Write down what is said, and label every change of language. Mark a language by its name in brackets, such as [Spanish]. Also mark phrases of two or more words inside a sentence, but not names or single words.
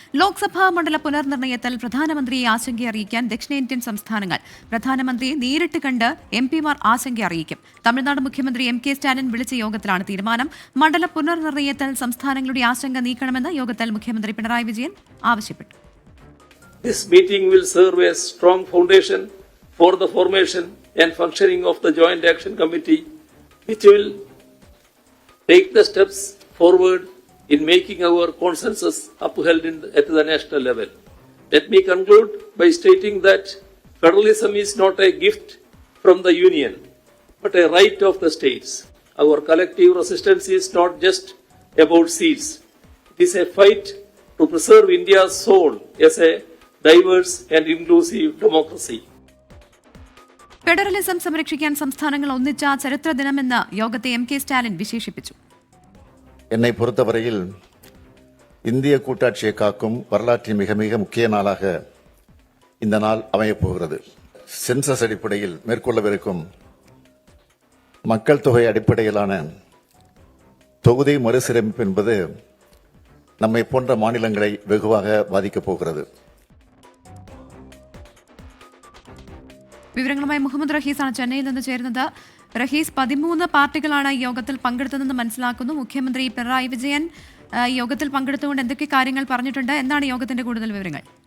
[Malayalam] ലോക്സഭാ മണ്ഡല പുനർനിർണയത്തിൽ പ്രധാനമന്ത്രിയെ ആശങ്ക അറിയിക്കാൻ ദക്ഷിണേന്ത്യൻ സംസ്ഥാനങ്ങൾ പ്രധാനമന്ത്രിയെ നേരിട്ട് കണ്ട് എംപിമാർ ആശങ്ക അറിയിക്കും. തമിഴ്നാട് മുഖ്യമന്ത്രി എം.കെ. സ്റ്റാലിൻ വിളിച്ച യോഗത്തിലാണ് തീരുമാനം. മണ്ഡല പുനർനിർണയത്തിൽ സംസ്ഥാനങ്ങളുടെ ആശങ്ക നീക്കണമെന്ന് യോഗത്തിൽ മുഖ്യമന്ത്രി പിണറായി വിജയൻ ആവശ്യപ്പെട്ടു. [English] This meeting will serve as strong foundation for the formation and functioning of the Joint Action Committee, which will take the steps forward in making our consensus upheld at the national level. Let me conclude by stating that federalism is not a gift from the Union, but a right of the states. Our collective resistance is not just about seats. It is a fight to preserve India's soul as a diverse and inclusive democracy. [Malayalam] ഫെഡറലിസം സംരക്ഷിക്കാൻ സംസ്ഥാനങ്ങൾ ഒന്നിച്ച ചരിത്ര ദിനമെന്ന് യോഗത്തെ എം.കെ. സ്റ്റാലിൻ വിശേഷിപ്പിച്ചു. [Tamil] என்னை பொறுத்தவரையில் இந்திய கூட்டாட்சியை காக்கும் வரலாற்றின் மிக மிக முக்கிய நாளாக இந்த நாள் அமையப் போகிறது. சென்சஸ் அடிப்படையில் மேற்கொள்ளவிருக்கும் மக்கள் தொகை அடிப்படையிலான தொகுதி மறுசீரமைப்பு என்பது நம்மை போன்ற மாநிலங்களை வெகுவாக பாதிக்கப் போகிறது. [Malayalam] വിവരങ്ങളുമായി മുഹമ്മദ് റഹീസാണ് ചെന്നൈയിൽ നിന്ന് ചേരുന്നത്. റഹീസ്, 13 പാർട്ടികളാണ് യോഗത്തിൽ പങ്കെടുത്തതെന്ന് മനസ്സിലാക്കുന്നു. മുഖ്യമന്ത്രി പിണറായി വിജയൻ യോഗത്തിൽ പങ്കെടുത്തുകൊണ്ട് എന്തൊക്കെ കാര്യങ്ങൾ പറഞ്ഞിട്ടുണ്ട്? എന്താണ് യോഗത്തിന്റെ കൂടുതൽ വിവരങ്ങൾ?